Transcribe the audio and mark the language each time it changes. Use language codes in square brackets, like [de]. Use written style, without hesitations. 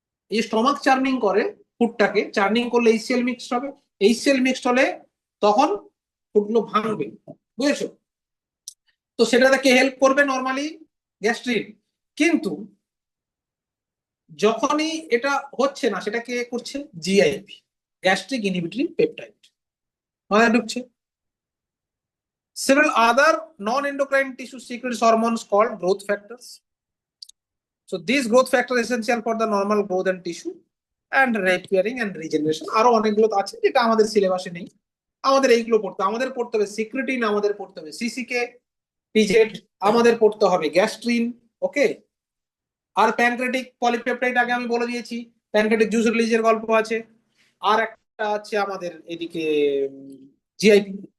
[bn] এই stomach churning করে, ফুডটাকে churning করলে HCl মিক্সড হবে, HCl মিক্সড হলে তখন ফুডগুলো ভাঙবে, বুঝেছো। তো সেটাতে কে হেল্প করবে, নর্মালি গ্যাস্ট্রিন। কিন্তু যখনই এটা হচ্ছে না, সেটা কে করছে, জিআইপি, গ্যাস্ট্রিক ইনহিবিটরি পেপটাইড, মাথায় ঢুকছে। [en] Several other non-endocrine tissue secretes hormones called growth factors. So these growth factors are essential for the normal growth and tissue and repairing and regeneration। [bn] আরো অনেকগুলো আছে যেটা আমাদের সিলেবাসে নেই, আমাদের এইগুলো পড়তে, আমাদের পড়তে হবে সিক্রেটিন, আমাদের পড়তে হবে সিসিকে, পিজেড, আমাদের পড়তে হবে গ্যাস্ট্রিন, ওকে। আর প্যানক্রেটিক পলিপেপটাইড আগে আমি বলে দিয়েছি, প্যানক্রেটিক জুস রিলিজের গল্প আছে। আর একটা আছে আমাদের এদিকে জিআইপি।